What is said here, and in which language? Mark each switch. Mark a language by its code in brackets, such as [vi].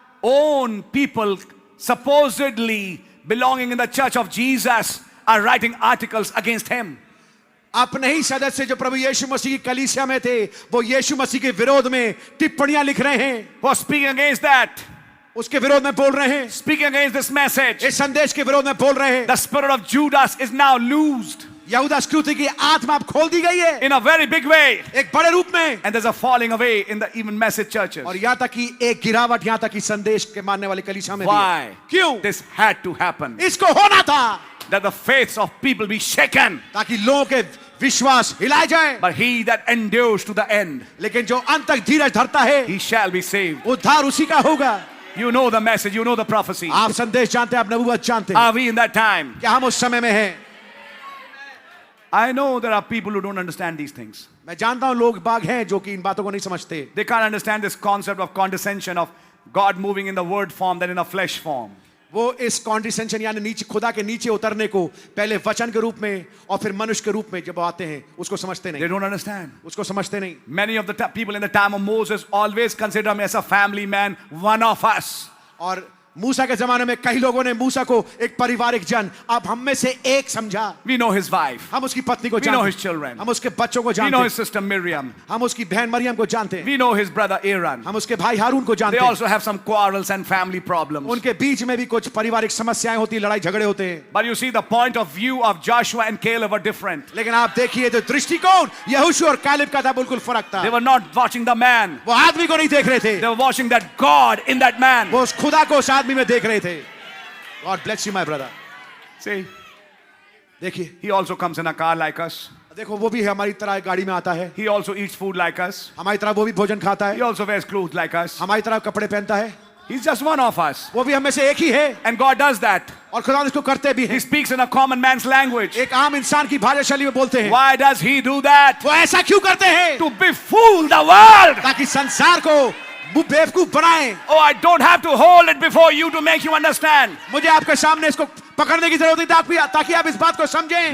[en] Own people supposedly belonging in the church of Jesus are writing articles against him. [hi] अपने ही सदस्य जो प्रभु यीशु मसीह की कलीसिया में थे, वो यीशु मसीह के विरोध में टिप्पणियां लिख रहे हैं, [en] Who are speaking against that, [hi] उसके विरोध में बोल रहे हैं, [en] speaking against this message. [hi] इस संदेश के विरोध में बोल रहे हैं। [en] The spirit of Judas is now loosed [hi] यहूदा स्क्रूति की आत्मा अब खोल दी गई है [en] in a very big way. [hi] एक बड़े रूप में, [en] And there's a falling away in the even message churches. [hi] और यहाँ तक कि एक गिरावट यहाँ तक कि संदेश के मानने वाली कलीसिया में भी है। [en] Why? [hi] क्यों? [en] This had to happen. [hi] इसको होना था [en] That the faiths of people be shaken. [hi] ताकि लोगों के विश्वास हिलाए जाए। [en] But he that endures to the end, [hi] लेकिन जो अंत तक धीरज धरता है, [en] he shall be saved. [hi] उद्धार उसी का होगा। [en] You know the message, you know the prophecy. [hi] आप संदेश जानते हैं, आप नबूवत जानते हैं। [en] Are we in that time? [hi] क्या हम उस समय में हैं? [en] I know there are people who don't understand these things. [hi] मैं जानता हूं लोग बाग हैं जो कि इन बातों को नहीं समझते। [en] They can't understand this concept of condescension of God moving in the word form than in a flesh form. [hi] वो इस कॉन्डिसेंशन यानी नीचे खुदा के नीचे उतरने को पहले वचन के रूप में और फिर मनुष्य के रूप में जब आते हैं उसको समझते [en] They [hi] नहीं, [en] don't understand. [hi] उसको समझते नहीं। [en] Many of the people in the time of Moses always consider him as a family man, one of us. [hi] और मूसा के जमाने में कई लोगों ने मूसा को एक पारिवारिक जन, अब हम में से एक समझा। [en] We know his wife. [hi] हम उसकी पत्नी को [en] We know [hi] जानते [en] his [hi] हैं, [en] children. [hi] हम उसके बच्चों को [en] We [hi] जानते [en] know his [hi] हैं, [en] sister Miriam. [hi] हम उसकी बहन मरियम को जानते हैं, [en] We know his brother Aaron. [hi] हम उसके भाई हारून को [en] They [hi] जानते हैं। [en] also have some quarrels and family problems. [hi] उनके बीच में भी कुछ पारिवारिक समस्याएं होती, लड़ाई झगड़े होते हैं। [en] But you see, the point of view of Joshua and Caleb were different. [hi] लेकिन आप देखिए जो दृष्टिकोण यहोशू और कालेब का था बिल्कुल फर्क था। [en] They were not watching the man. [hi] वो आदमी को नहीं देख रहे थे, [en] They were watching that God in that man. [hi] वो उस खुदा को उस आदमी में देख रहे थे। [en] God bless you my brother। See, [hi] देखिए, [en] he also comes in a car like us. [hi] देखो वो भी हमारी तरह गाड़ी में आता है, [en] He also eats food like us. [hi] हमारी तरह वो भी भोजन खाता [en] He [hi] है, [en] also wears clothes like us. [hi] हमारी तरह कपड़े पहनता है, [en] He's just one of us. [hi] वो भी हम में से एक ही है। [en] And God does that. [hi] और खुदा इसको करते भी [en] He [hi] हैं, [en] speaks in a common man's language. [hi] एक आम इंसान की भाषा शैली में बोलते हैं। [en] Why does he do that? [hi] वो ऐसा क्यों करते हैं? [en] To befool the world. [hi] ताकि संसार को बेवकूफ बनाएं। [en] Oh, I don't have to hold it before you to make you understand. [hi] मुझे आपके सामने इसको पकड़ने की जरूरत नहीं ताकि आप इस बात को समझें।